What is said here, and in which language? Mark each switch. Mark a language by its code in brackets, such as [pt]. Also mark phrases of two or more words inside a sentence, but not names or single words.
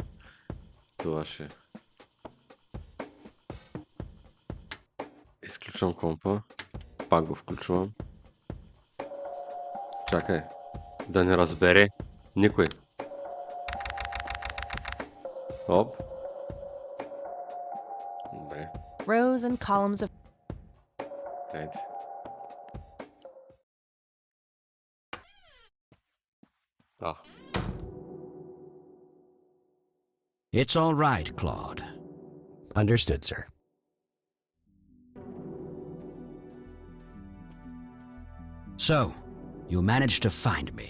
[bg] Това ще. Изключвам компа. Пак го включвам. Чакай. Да не разбере никой. Оп. Добре. [en] Rows and columns of [bg] Хайде. [en] It's all right, Claude. Understood, sir. So, you managed to find me.